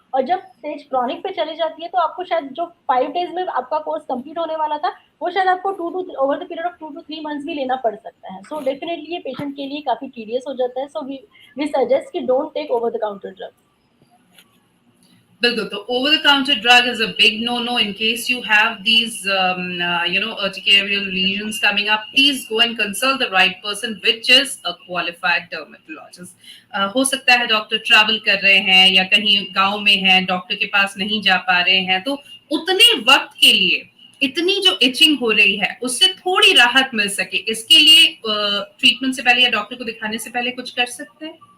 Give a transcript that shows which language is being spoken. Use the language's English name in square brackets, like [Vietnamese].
[Hindi] और जब stage chronic पे चली जाती है, तो आपको शायद जो 5 डेज में आपका कोर्स कंप्लीट होने वाला था, वो शायद आपको to to over the period of 2 to 3 months भी लेना पड़ सकता है। [English] So definitely ये patient के लिए काफी टीडियस हो जाता है। सो वी सजेस्ट कि don't take over the counter drugs. बिल्कुल, तो over the counter drug is a big no no in case you have these urticarial lesions coming up. Please go and consult the right person, which is a qualified dermatologist. [Hindi] हो सकता है doctor travel कर रहे हैं या कहीं गांव में हैं, डॉक्टर के पास नहीं जा पा रहे हैं, तो उतने वक्त के लिए इतनी जो इचिंग हो रही है उससे थोड़ी राहत मिल सके, इसके लिए ट्रीटमेंट से पहले या डॉक्टर को दिखाने से पहले कुछ कर सकते हैं?